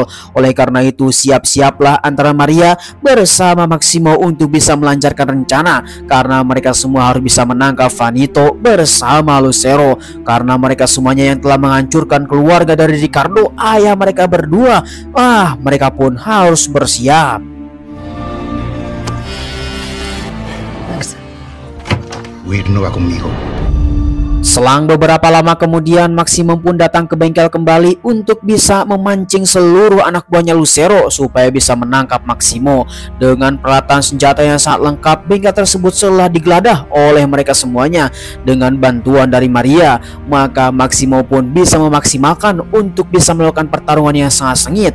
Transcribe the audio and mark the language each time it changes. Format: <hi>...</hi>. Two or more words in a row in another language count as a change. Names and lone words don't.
<id>Oleh karena itu, siap-siaplah antara Maria bersama Maximo untuk bisa melancarkan rencana, karena mereka semua harus bisa menangkap Vanito bersama Lucero, karena mereka semuanya yang telah menghancurkan keluarga dari Ricardo, ayah mereka berdua. Mereka pun harus bersiap.</id> <es>Huir no va conmigo.</es> <id>Selang beberapa lama kemudian, Maximo pun datang ke bengkel kembali untuk bisa memancing seluruh anak buahnya Lucero supaya bisa menangkap Maximo. Dengan peralatan senjata yang sangat lengkap, bengkel tersebut telah digeledah oleh mereka semuanya. Dengan bantuan dari Maria, maka Maximo pun bisa memaksimalkan untuk bisa melakukan pertarungan yang sangat sengit.</id>